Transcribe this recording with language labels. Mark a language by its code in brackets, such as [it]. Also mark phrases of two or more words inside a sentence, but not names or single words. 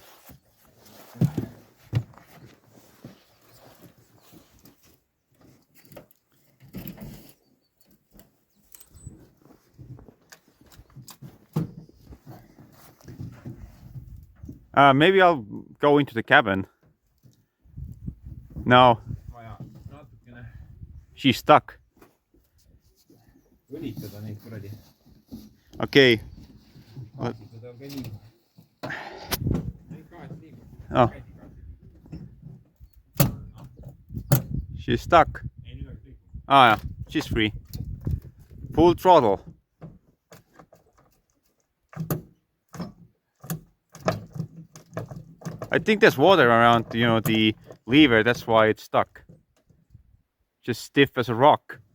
[en] Maybe I'll go into the cabin. No, [et] Vaja natukene [en] she's stuck. [et] õlitada neid kuradi. [en] Okay. [et] Gaasiga ta ka liigub. Neid gaas liigub. [en] Oh. She's stuck. [et] Ei, nüüd on kõik. [en] Ah, yeah. She's free. Full throttle. I think there's water around, you know, the lever. That's why it's stuck. Just stiff as a rock.